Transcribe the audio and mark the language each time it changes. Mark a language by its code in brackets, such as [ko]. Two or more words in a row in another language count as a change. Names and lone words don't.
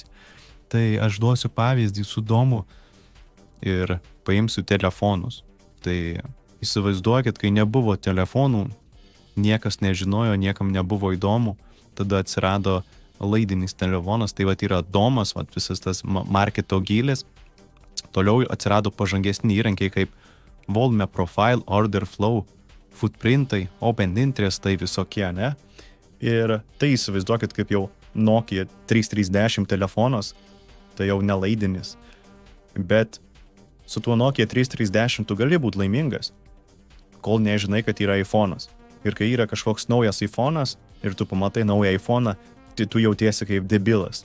[lt] Tai aš duosiu pavyzdį su domu ir paimsiu telefonus. Tai įsivaizduokit, kai nebuvo telefonų, niekas nežinojo, niekam nebuvo įdomu, tada atsirado laidinis telefonas, tai yra domas, visas tas marketo gylis. Toliau atsirado pažangesni įrankiai kaip [en] volume profile, order flow, [lt] footprintai, [en] open interest, [lt] tai visokie, ne? Ir tai įsivaizduokit, kaip jau Nokia 3310 telefonas, tai jau nelaidinis. Bet su tuo Nokia 3310 tu gali būti laimingas, kol nežinai, kad yra iPhone'as. Ir kai yra kažkoks naujas iPhone'as ir tu pamatai naują iPhone'ą, tai tu jautiesi kaip debilas.